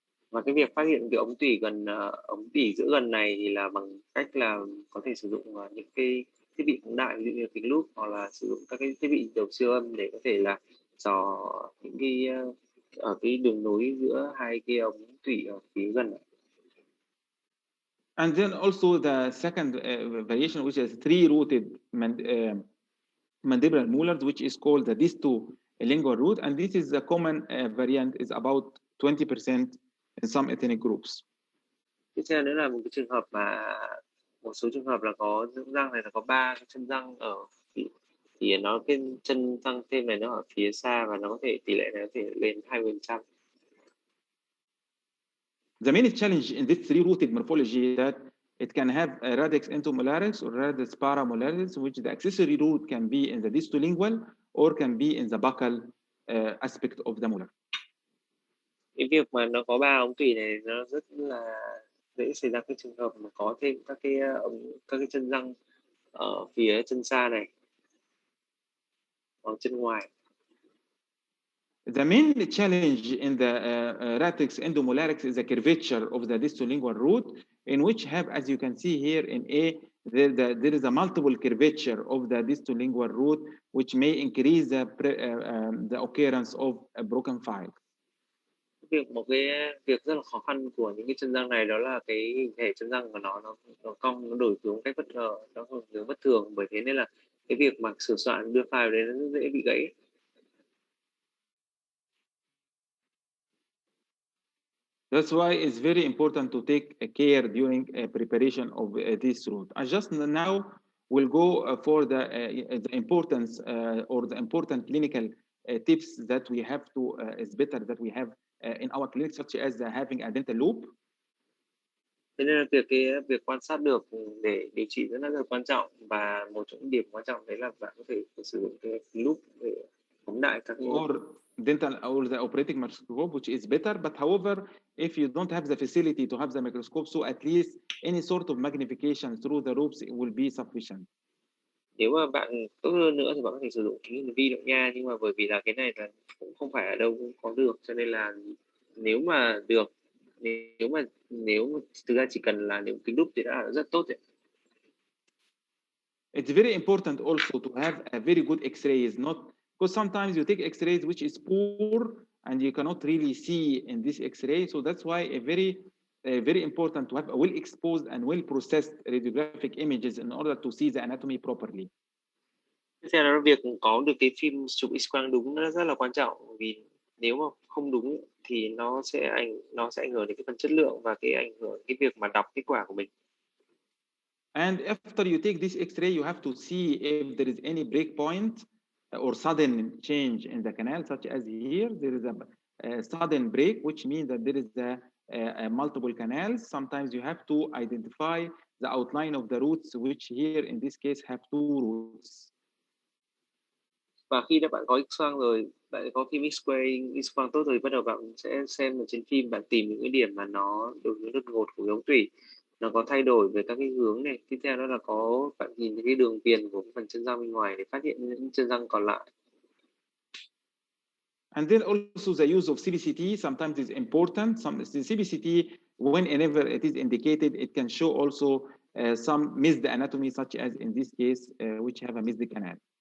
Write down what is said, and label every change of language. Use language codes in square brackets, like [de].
[vi] Và cái việc phát hiện cái ống tủy ống tủy giữa gần này thì là bằng cách là có thể sử dụng những cái thiết bị phóng đại, ví dụ như kính lúp, hoặc là sử dụng các cái thiết bị đầu siêu âm để có thể là dò những cái ở cái đường nối giữa hai cái ống tủy ở phía gần. [en] And then also the second variation, which is 3-rooted mandibular molars, which is called the distolingual root, and this is a common variant, is about 20% in some ethnic groups. [vi] Tiếp theo nữa là một cái trường hợp mà một số trường hợp là có răng này là có 3 cái chân răng ở thì nó cái chân răng thêm này nó ở phía xa, và nó có thể tỷ lệ này có thể lên 20%. [en] The main challenge in this 3-rooted morphology is that it can have a radix entomolaris or radix paramolaris, which the accessory root can be in the distolingual or can be in the buccal aspect of the molar. [vi] Cái việc mà nó có 3 ống tủy này nó rất là dễ xảy ra cái trường hợp mà có thêm các cái chân răng ở phía chân xa này, ở chân ngoài. [en] The main challenge in the radix endomolaris is the curvature of the distolingual root, in which have, as you can see here in A, there is a multiple curvature of the distolingual root, which may increase the occurrence of a broken file. [vi] Một cái việc rất là khó khăn của những cái chân răng này đó là cái hình thể chân răng của nó cong, nó đổi hướng cách bất ngờ, nó hướng bất thường, bởi thế nên là cái việc mà sửa soạn đưa file đấy nó rất dễ bị gãy. [en] That's why it's very important to take care during preparation of this route. I just now will go for the importance or the important clinical tips that we have to is better that we have in our clinic, such as having a dental loop. [vi] Thế nên là việc quan sát được để điều trị rất là quan trọng, và một trong những điểm quan trọng đấy là bạn có thể sử dụng cái loop để phóng đại các [en] or dental or the operating microscope, which is better. But however, if you don't have the facility to have the microscope, so at least any sort of magnification through the loops will be sufficient. [vi] Nếu mà bạn tốt hơn nữa thì bạn có thể sử dụng kính vi động nha, nhưng mà bởi vì là cái này là cũng không phải ở đâu cũng có được, cho nên là nếu mà được, nếu thực ra chỉ cần là nếu kính đúp thì đã là rất tốt rồi. [en] It's very important also to have a very good X-rays, not because sometimes you take X-rays which is poor and you cannot really see in this X-ray. So that's why very important to have a well-exposed and well-processed radiographic images in order to see the anatomy properly. [vi] Tiếp theo là việc có được cái phim chụp X-quang đúng nó rất là quan trọng, vì nếu mà không đúng thì nó sẽ ảnh hưởng đến cái phần chất lượng và cái ảnh hưởng cái việc mà đọc kết quả của mình. [en] And after you take this X-ray, you have to see if there is any break point or sudden change in the canal, such as here, there is a sudden break, which means that there is a multiple canals. Sometimes you have to identify the outline of the roots, which here in this case have two roots. [vi] Và khi đã bạn có X-quang rồi, bạn có phim X-quang tốt rồi, bắt đầu bạn sẽ xem ở trên phim, bạn tìm những cái điểm mà nó đột ngột của ống tủy, nó có thay đổi về các cái hướng này. Tiếp theo đó là bạn nhìn thấy cái đường viền của phần chân răng bên ngoài để phát hiện những chân răng còn lại. [en] And then also the use of CBCT sometimes is important. The CBCT, whenever it is indicated, it can show also some missed anatomy, such as in this case, which have a missed canal.